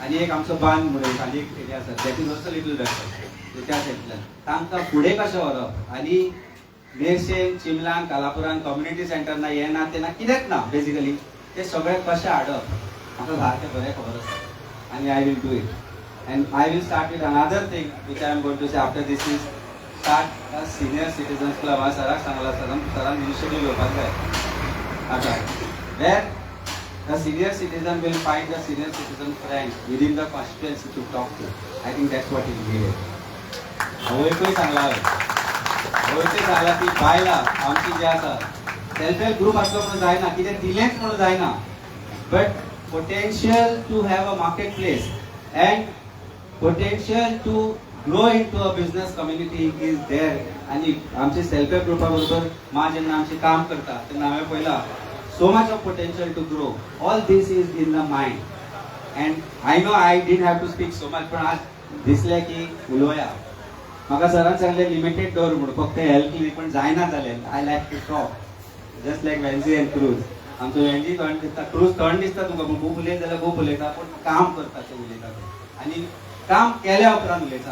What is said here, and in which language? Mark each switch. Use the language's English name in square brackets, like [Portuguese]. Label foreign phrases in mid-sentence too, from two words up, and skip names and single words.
[Konkani] आनी एक आमचो बांद म्हणून आनी एक एरिया आसा [English] that is also little backward. [Konkani] त्या सायडींतल्यान तांकां फुडें कशें व्हरप आनी मेरशेन, चिमलान, कालापुरान [English] community center [Konkani] ना, हे ना ते ना, कित्याक ना बेसिकली ते सगळें कशें हाडप म्हाका सारकें बरें खबर आसा. [English] आनी I will do it. And I will start with another thing which I am going to say after this is start a senior citizens club. [Konkani] हांवें सराक सांगला सरान इनिशिएटीव घेवपाक जाय आतां वेर [English] the senior citizen will find the senior citizen friend within the constituency to talk to. I think that's what is needed. [Konkani] हवयकूय सांगला हवयकूय सांगला की बायला आमची जे आसा [English] self help group [Konkani] आसलो म्हणून जायना, कितें दिलेंच म्हणून जायना, [English] But potential to have a market place and potential to grow into a business community is there. [Konkani] आनी आमचे [English] self help [Konkani] ग्रुपा बरोबर मा जेन्ना आमची काम करता तेन्ना हांवें पळयलां [English] so much of potential to grow. All this is in the mind. And I know I didn't have to speak so much, but [Konkani] आज दिसले की उलोवया. म्हाका सरान सांगले लिमिटेड दवर म्हणून फक्त हेल्प केली पण जायना जालें. [English] I like to talk just like [Konkani] वेन्झी एंड क्रूज. आमचो वेन्झी थंड दिसता, क्रूज थंड दिसता तुमकां, पूण खूब उलयत जाल्यार खूब उलयता, पूण काम करता ते उलयता आनी काम केल्या उपरांत उलयता.